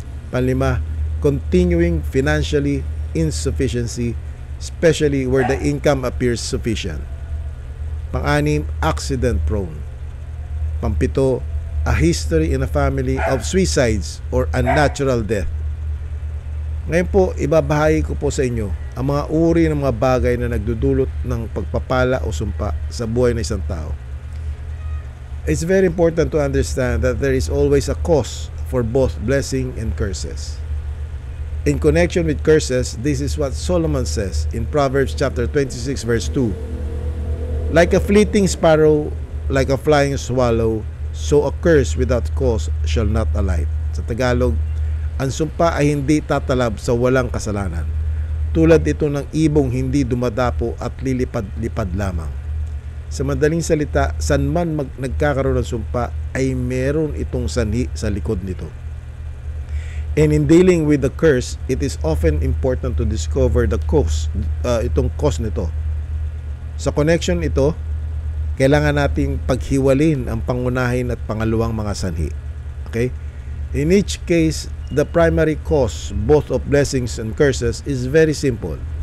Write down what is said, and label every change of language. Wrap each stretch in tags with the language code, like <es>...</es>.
<tl>Panlima,</tl> <en>continuing financially insufficiency, especially where the income appears sufficient.</en> <tl>Pang-anim,</tl> <en>accident prone.</en> <tl>Pampito,</tl> <en>a history in a family of suicides or unnatural death.</en> <tl>Ngayon po, ibabahagi ko po sa inyo ang mga uri ng mga bagay na nagdudulot ng pagpapala o sumpa sa buhay ng isang tao.</tl> <en>It's very important to understand that there is always a cause for both blessing and curses. In connection with curses, this is what Solomon says in Proverbs chapter 26 verse 2. Like a fleeting sparrow, like a flying swallow, so a curse without cause shall not alight.</en> <tl>Sa Tagalog, ang sumpa ay hindi tatalab sa walang kasalanan. Tulad ito ng ibong hindi dumadapo at lilipad-lipad lamang. Sa madaling salita, saan man nagkakaroon ng sumpa ay meron itong sanhi sa likod nito.</tl> <en>And in dealing with the curse, it is often important to discover the cause,</en> <tl>itong cause nito. Sa connection ito, kailangan nating paghiwalin ang pangunahin at pangalawang mga sanhi. Okay?</tl> <en>In each case, the primary cause both of blessings and curses is very simple.</en>